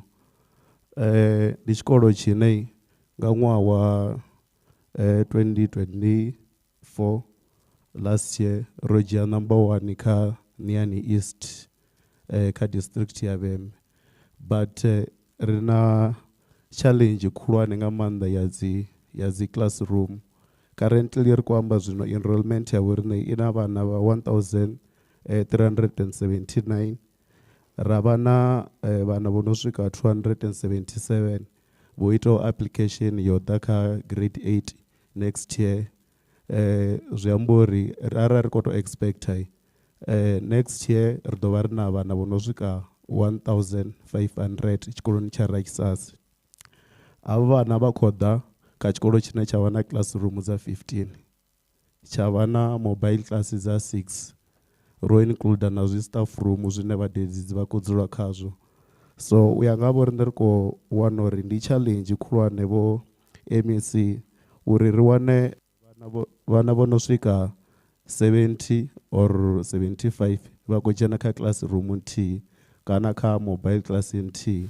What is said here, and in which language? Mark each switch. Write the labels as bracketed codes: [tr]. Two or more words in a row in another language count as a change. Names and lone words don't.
[ve] Ndi tshikolo tshine nga ṅwaha wa 2024 [en] last year [ve] ro dzhia number 1 kha Niani East kha district ya Vhembe, but ri na challenge khulwane nga maanḓa ya dzi classroom. Currently ri khou amba zwino enrollment ya vhoriṋe i na vhana vha 1379, ra vha na vhana vho no swika 277 vho itaho application yo ḓa kha grade 8 [en] next year. [ve] Zwi amba uri arali ri khou tou expecta [en] next year [ve] ri ḓo vha ri na vhana vho no swika 1500 tshikoloni tsha Rakisase. Avho vhana vha khou ḓa kha tshikolo tshine tsha vha na classroom dza 15, tsha vha na [en] mobile class [ve] dza 6, ro include na zwi [en] staff room [ve] zwine vhadededzi vha khou dzula khazwo. So u ya nga vho riṋe ri khou wana uri ndi challenge khulwane vho MEC uri ri wane vhana vho no swika 70 or 75 vha khou dzhena kha classroom nthihi kana kha [en] mobile class [ve] nthihi.